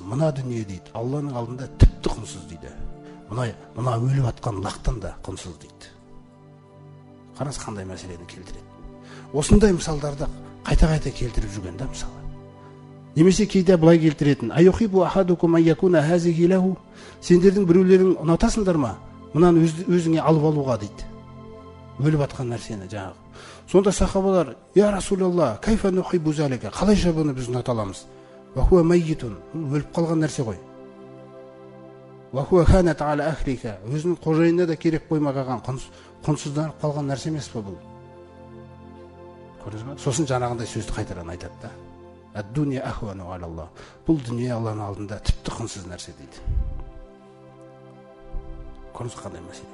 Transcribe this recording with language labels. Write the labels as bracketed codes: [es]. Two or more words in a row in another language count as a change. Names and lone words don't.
[kk] Мына дүние дейді, Алланың алдында тіпті құнсыз дейді. Мына өліп атқан лақтан да құнсыз дейді. Қараңыз қандай мәселені келтіреді. Осындай мысалдарды қайта-қайта келтіріп жүрген да, мысалы. Немесе кейде былай келтіретін: [ar] "أيحب أحدكم أيكون هذه له". [kk] Сендердің біреулерің ұнатасыңдар ма? Мынаны өзіңе алып алуға дейді. Өліп атқан нәрсені жаңағы. Сонда сахабалар: [ar] "يا رسول الله، كيف نحب ذلك". [kk] Қалайша бұны біз ұната аламыз? [ar] وهو ميت. [kk] Өліп қалған нәрсе ғой. [ar] وهو هانت على أهلك. [kk] Өзінің қожайынына да керек қоймаған құнсызданып қалған нәрсе емес па бұл? Көрдіңіз бе? Сосын жаңағындай сөзді қайтадан айтады да. [ar] الدنيا أهون على الله. [kk] Бұл дүние Алланың алдында тіпті құнсыз нәрсе дейді. Көрдіңіз қандай мәселе?